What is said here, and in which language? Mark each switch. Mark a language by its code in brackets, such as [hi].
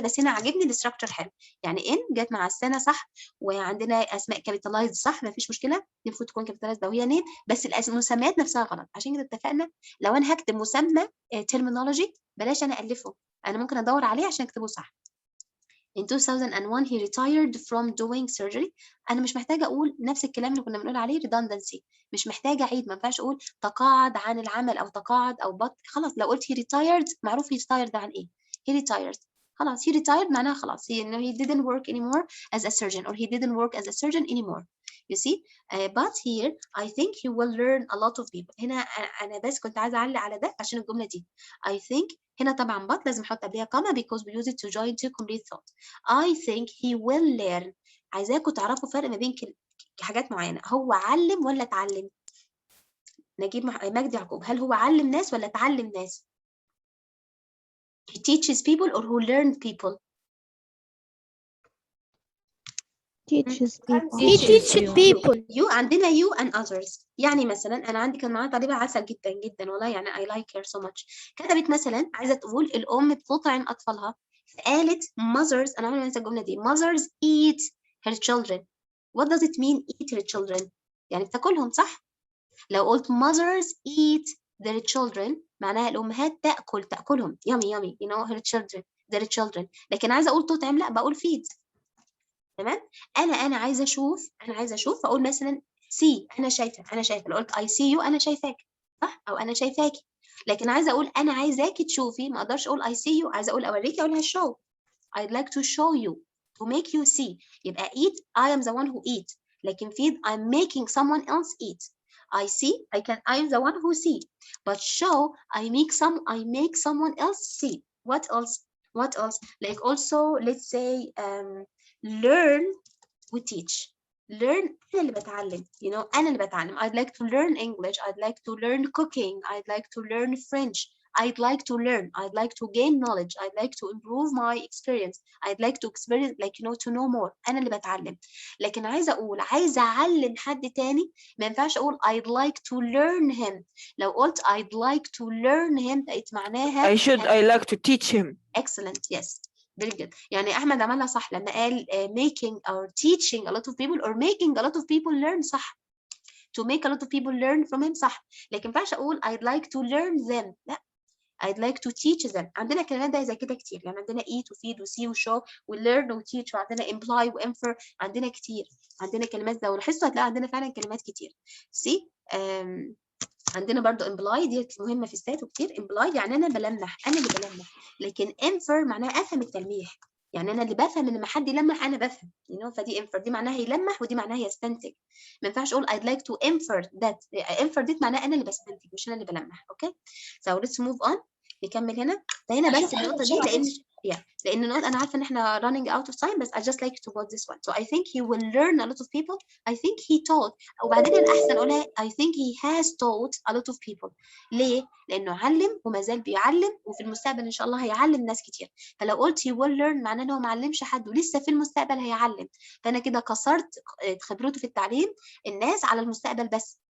[ar] بس هنا عاجبني الاستراكشر حلو. يعني ان جت مع السنة صح وعندنا اسماء كابيتالايزد صح ما فيش مشكلة. المفروض تكون كابيتالايزد وهي نيل بس المسميات نفسها غلط. عشان كده اتفقنا لو انا هكتب مسمى terminology بلاش انا الفه. انا ممكن ادور عليه عشان اكتبه صح. [en] In 2001 he retired from doing surgery. [ar] أنا مش محتاجة أقول نفس الكلام اللي كنا بنقول عليه redundancy. مش محتاجة أعيد. ما ينفعش أقول تقاعد عن العمل أو تقاعد أو خلاص لو قلت [en] he retired [ar] معروف he retired عن إيه. he retired [en] خلاص he retired معناها خلاص he didn't work anymore as a surgeon or he didn't work as a surgeon anymore. You see, but here I think he will learn a lot of people. [ar] هنا أنا بس كنت عايزة أعلق على ده عشان الجملة دي. [en] I think [ar] هنا طبعا [en] but [ar] لازم أحط قبلها [en] comma because we use it to join two complete thoughts. I think he will learn. [ar] عايزاكم تعرفوا فرق ما بين حاجات معينة. هو علم ولا اتعلم؟ نجيب مجدي يعقوب، هل هو علم ناس ولا اتعلم ناس؟ [en] He teaches people or who learn people? teaches people. He teaches people. You عندنا you and others. [ar] يعني مثلا أنا عندي كان معايا طالبة عسل جدا جدا والله يعني [en] I like her so much. [ar] كتبت مثلا عايزة تقول الأم بتطعم أطفالها، فقالت mothers. أنا عمري ما أنسى الجملة دي. [en] mothers eat her children. What does it mean eat her children؟ [ar] يعني بتاكلهم صح؟ [en] لو قلت mothers eat their children [ar] معناها الأمهات تأكلهم [en] yummy you know her children their children. [ar] لكن عايزة أقول تطعم لا بقول feed. تمام. أنا عايزة أشوف فأقول مثلا see أنا شايفة لو قلت [en] I see you [ar] أنا شايفاك صح أو أنا شايفاكي. لكن عايزة أقول أنا عايزاكي تشوفي ما أقدرش أقول [en] I see you. [ar] عايزة أقول أوريكي أقولها show. [en] I'd like to show you to make you see. يبقى eat I am the one who eat. لكن feed I'm making someone else eat. I see I'm the one who see. But show I make someone else see. What else? Like also let's say learn we teach. learn أنا اللي بتعلم you know أنا اللي بتعلم. I'd like to learn English. I'd like to learn cooking. I'd like to learn French. I'd like to learn. I'd like to gain knowledge. I'd like to improve my experience. I'd like to experience like you know to know more. [ar] أنا اللي بتعلم. لكن عايزة أعلم حد تاني ما ينفعش أقول [en] I'd like to learn him. [ar] لو قلت [en] I'd like to learn him [ar] بقت معناها [en] I like to teach him. excellent yes very good. [ar] يعني أحمد عملها صح لما قال [en] making or teaching a lot of people or making a lot of people learn صح. to make a lot of people learn from him صح. [ar] لكن ما ينفعش أقول [en] I'd like to learn them لا. I'd like to teach them. [ar] عندنا كلمات زي كده كتير يعني عندنا eat وfeed وsee وshow وlearn وteach وعندنا imply وinfer. عندنا كتير عندنا كلمات زي لاحظتوا هتلاقي عندنا فعلا كلمات كتير. see عندنا برضو imply دي مهمة في السات وكتير. imply يعني أنا بلمح أنا اللي بلمح. لكن infer معناها أفهم التلميح يعني أنا اللي بفهم إن لما حد يلمح أنا بفهم you know فدي infer دي معناها يلمح ودي معناها يستنتج. [en] ما ينفعش أقول I'd like to infer that. [ar] infer دي معناها أنا اللي بستنتج مش أنا اللي بلمح. [en] Okay so let's move on. [ar] نكمل هنا بس النقطة دي لأن النقطة أنا عارفة إن إحنا [en] running out of time [ar] بس [en] I just like to quote this one. So I think he will learn a lot of people. I think he taught [ar] وبعدين الأحسن أقولها [en] I think he has taught a lot of people. [ar] ليه؟ لأنه علم وما زال بيعلم وفي المستقبل إن شاء الله هيعلم ناس كتير. فلو قلت [en] he will learn [ar] معناه إنه ما علمش حد ولسه في المستقبل هيعلم. فأنا كده كسرت خبرته في التعليم الناس على المستقبل بس.